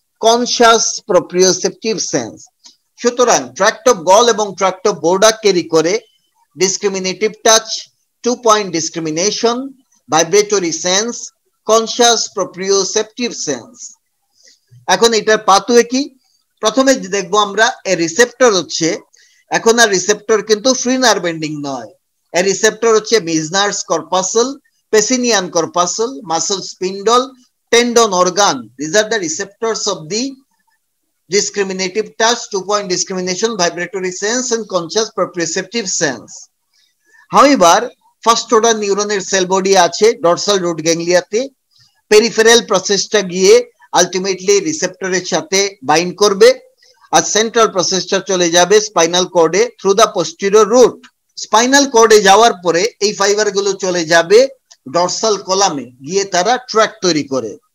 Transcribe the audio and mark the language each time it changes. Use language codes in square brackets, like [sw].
[bn] Conscious প্রপ্রিওসেপটিভ sense. সুতরাং tract of gall এবং tract of বোর্ডাক carry করে ডিসক্রিমিনেটিভ touch, 2 point discrimination, vibratory sense, conscious প্রপ্রিওসেপটিভ sense. এখন এটার পাথওয়ে কি? প্রথমে দেখবো আমরা এ রিসেপ্টর হচ্ছে, এখন আর রিসেপ্টর কিন্তু ফ্রি নার্ভ এন্ডিং নয়, এ রিসেপ্টর হচ্ছে মিজনার্স corpuscle, পেসিনিয়ান corpuscle, muscle spindle, tendon organ. [en] These are the receptors of the discriminative touch, 2 point discrimination, vibratory sense and conscious proprioceptive sense. [bn] However, first order নিউরনের sell body আছে dorsal root গ্যাংলিয়াতে, peripheral প্রসেসটা গিয়ে ultimately রিসেপ্টরের সাথে bind করবে, আর central প্রসেসটা চলে যাবে spinal কর্ডে through the posterior root. Spinal কর্ডে যাওয়ার পরে এই ফাইবারগুলো চলে যাবে ডরসাল কলামে, গিয়ে তারা ট্র্যাক তৈরি করে।